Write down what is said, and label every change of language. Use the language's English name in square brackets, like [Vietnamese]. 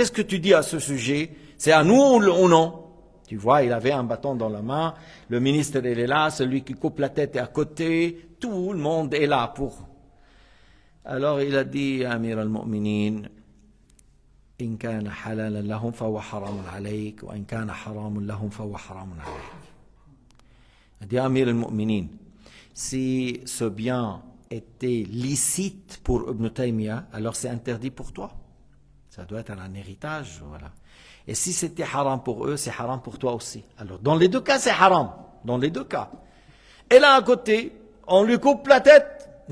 [French] Qu'est-ce que tu dis à ce sujet? C'est à nous ou non? Tu vois, il avait un bâton dans la main, le ministre il est là, celui qui coupe la tête est à côté, tout le monde est là pour. Alors il a dit, [Arabic] Amir al-Mu'minin, إن كان حلالا لهم فهو حرام عليك وإن كان حرام لهم فهو حرام عليك. [French] Il dit Amir al-Mu'minin, si ce bien était licite pour Ibn Taymiyyah, alors c'est interdit pour toi. Ça doit être un héritage, voilà. Et si c'était haram pour eux, c'est haram pour toi aussi. Alors dans les deux cas, c'est haram. Dans les deux cas. Et là à côté, on lui coupe la tête.